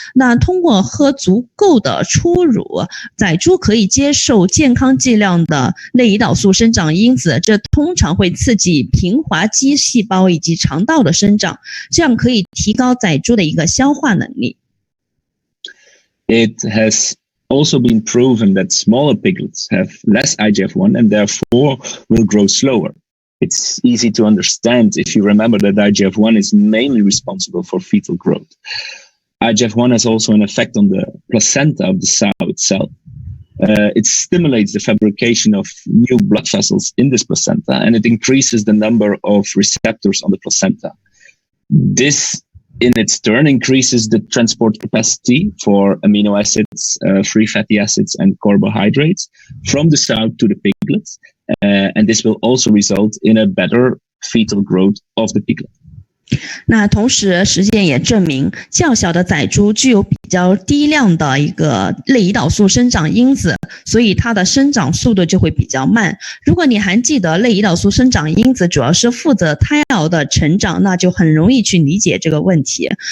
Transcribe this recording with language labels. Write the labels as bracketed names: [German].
[Chinese] 那通过喝足够的初乳，仔猪可以接受健康剂量的类胰岛素生长因子，这通常会刺激平滑肌细胞以及肠道的生长，这样可以提高仔猪的一个消化能力。 [English] it has also been proven that smaller piglets have less IGF-1 and therefore will grow slower. It's easy to understand if you remember that IGF-1 is mainly responsible for fetal growth. IGF-1 has also an effect on the placenta of the sow itself. It stimulates the fabrication of new blood vessels in this placenta, and it increases the number of receptors on the placenta. This, in its turn, increases the transport capacity for amino acids, free fatty acids, and carbohydrates from the sow to the piglets. And this will also result in a better fetal growth of the piglet. [Chinese] 那同时，实践也证明，较小的仔猪具有比较低量的一个类胰岛素生长因子，所以它的生长速度就会比较慢。如果你还记得类胰岛素生长因子主要是负责胎儿的成长，那就很容易去理解这个问题。